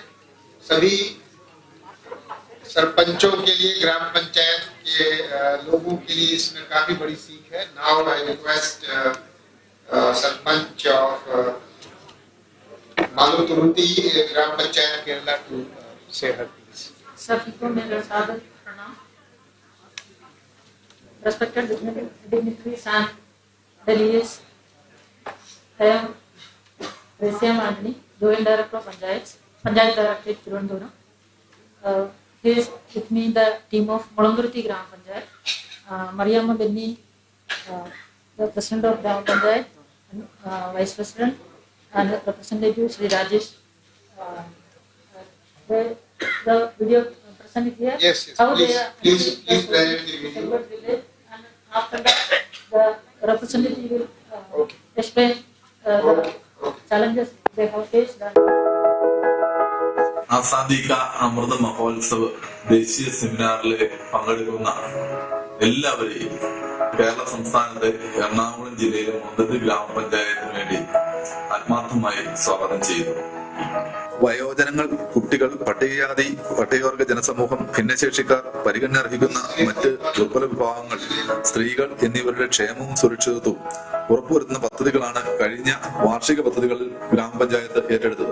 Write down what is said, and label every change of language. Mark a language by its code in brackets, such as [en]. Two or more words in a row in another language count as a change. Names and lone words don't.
[hi] सभी सरपंचों के लिए, ग्राम पंचायत के लोगों के लिए इसमें काफी बड़ी सीख है। [en] Now I request sarpanch of Maluthuruthi Gram Panchayat Kerala to say her please. [hi] सभी को मेरा सादर प्रणाम। [en] Respected dignitaries and delegates, I am Resia Mandani, Joint Director of Panchayat Directorate Tirunelveli. Here is with me the team of Molanguruthi Gram Panchayat, Mariamma Benni, the President of Gram Panchayat, Vice President, and Representative Sri Rajesh. The video present here. Yes, How please play the video. And after that, the representative will explain the challenges they have faced. [ml] आजादी का अमृत महोत्सव ദേശീയ സെമിനാറിൽ പങ്കെടുക്കുന്ന എല്ലാവരെയും കേരള സംസ്ഥാനത്തെ എറണാകുളം ജില്ലയിലെ മുന്തത്ത് ഗ്രാമപഞ്ചായത്തിന് വേണ്ടി ആത്മാർത്ഥമായി സ്വാഗതം ചെയ്യുന്നു. വയോജനങ്ങൾ, കുട്ടികൾ, പട്ടികജാതി പട്ടികവർഗ ജനസമൂഹം, ഭിന്നശേഷിക്കാർ, പരിഗണന അർഹിക്കുന്ന മറ്റ് ദുർബല വിഭാഗങ്ങൾ, സ്ത്രീകൾ എന്നിവരുടെ ക്ഷേമവും സുരക്ഷിതത്വവും ഉറപ്പുവരുത്തുന്ന പദ്ധതികളാണ് കഴിഞ്ഞ വാർഷിക പദ്ധതികളിൽ ഗ്രാമപഞ്ചായത്ത് ഏറ്റെടുത്തത്.